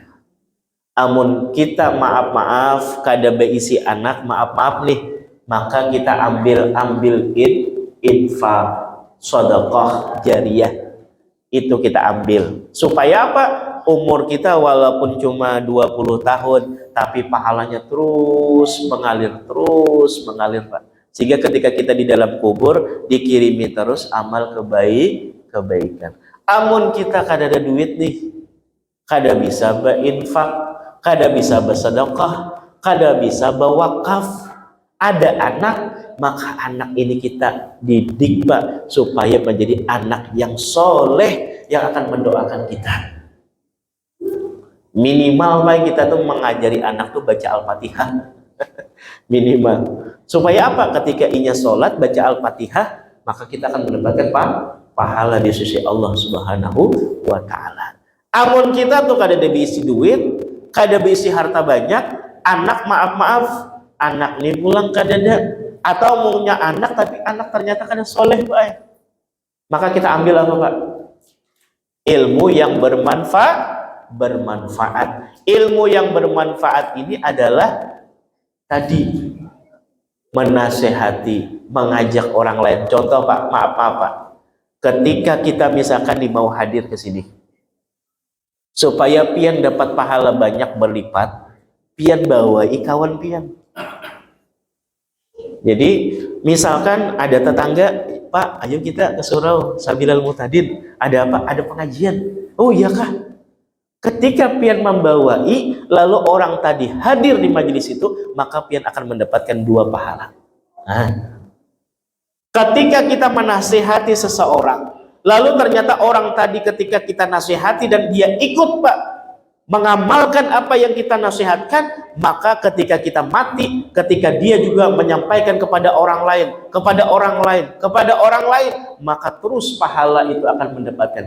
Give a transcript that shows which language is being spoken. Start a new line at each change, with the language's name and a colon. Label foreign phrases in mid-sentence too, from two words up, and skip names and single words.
Banjar: Amun kita maaf kada beisi anak,
Indonesian: maaf nih, maka kita ambil infak, sedekah jariyah, itu kita ambil supaya apa? Umur kita walaupun cuma 20 tahun tapi pahalanya terus mengalir Pak, sehingga ketika kita di dalam kubur dikirimi terus amal kebaikan. Amun kita kada ada duit nih, kada bisa berinfak, kada bisa bersedekah, kada bisa berwakaf, ada anak, maka anak ini kita didik Pak supaya menjadi anak yang soleh yang akan mendoakan kita. Minimal Pak kita tuh mengajari anak tuh baca Al-Fatihah. Minimal. Supaya apa? Ketika inya sholat baca Al-Fatihah, maka kita akan mendapatkan pahala di sisi Allah
Arabic: Subhanahu wa Ta'ala.
Indonesian: Amun kita tuh kada ada diisi duit, kada diisi harta banyak, anak maaf, anak nih pulang kada ada, Atau punya anak tapi anak ternyata kan soleh Pak. Maka kita ambil apa Pak? Ilmu yang bermanfaat. Ilmu yang bermanfaat ini adalah tadi menasehati, mengajak orang lain. Contoh Pak, maaf Pak. Ketika kita misalkan mau hadir ke sini, supaya pian dapat pahala banyak berlipat, pian bawai kawan pian. Jadi misalkan ada tetangga, Pak, ayo kita ke surau Sabilal Mutadin. Ada apa? Ada pengajian. Oh iya kah? Ketika pian membawai, lalu orang tadi hadir di majelis itu, maka pian akan mendapatkan 2 pahala. Nah, ketika kita menasihati seseorang, lalu ternyata orang tadi ketika kita nasihati dan dia ikut Pak, mengamalkan apa yang kita nasihatkan, maka ketika kita mati, ketika dia juga menyampaikan kepada orang lain, maka terus pahala itu akan mendapatkan.